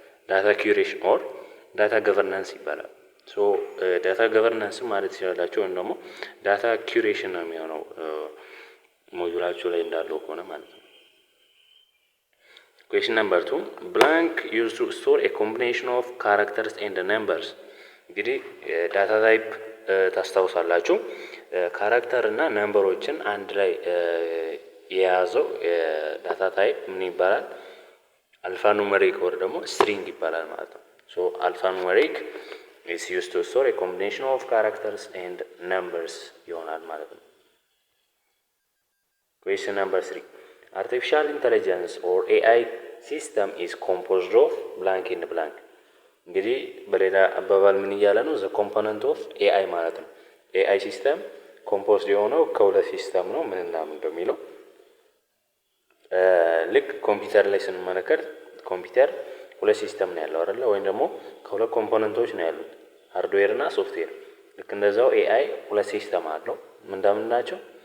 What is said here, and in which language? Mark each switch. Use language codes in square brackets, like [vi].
[am] ዳታ ኩሬሽን ኦር ዳታ ገቨርናንስ ይባላል። ሶ ዳታ ገቨርናንስ ማለት ይችላልላችሁ ወይም ደግሞ ዳታ ኩሬሽን ነው የሚሆነው ሞጁላችሁ ላይ እንዳለው ሆነ ማለት ነው። [en] Question number 2 blank used to store a combination of characters and numbers [am] እንግዲህ ዳታ ታይፕ ታስታውሳላችሁ ካራክተር እና ነምበሮችን አንድ ላይ የያዘው ዳታ ታይፕ ምን ይባላል? አልፋ ኑሜሪክ ወር ደግሞ ስትሪንግ ይባላል ማለት ነው። ሶ አልፋ ኑሜሪክ [en] is used to store a combination of characters and numbers [am] ይሆናል ማለት ነው። [en] Question number 3 artificial intelligence or AI system is composed of blank and blank [am] እንግዲህ በሌላ አባባል ምን እያለ ነው? [en] the component of AI [am] ማለት ነው። AI ሲስተም ኮምፖዝድ የሆነው ከሁለት ሲስተም ነው ምን እና ምን እንደሚለው ልክ ኮምፒውተር ላይ ስንመለከት ኮምፒውተር ሁለት ሲስተም ነው ያለው አይደል? ወይም ደግሞ ከሁለት ኮምፖነንቶች ነው ያሉት ሃርድዌር እና ሶፍትዌር። ልክ እንደዛው ኤአይ ሁለት ሲስተም አለው ምንድነው ናቸው?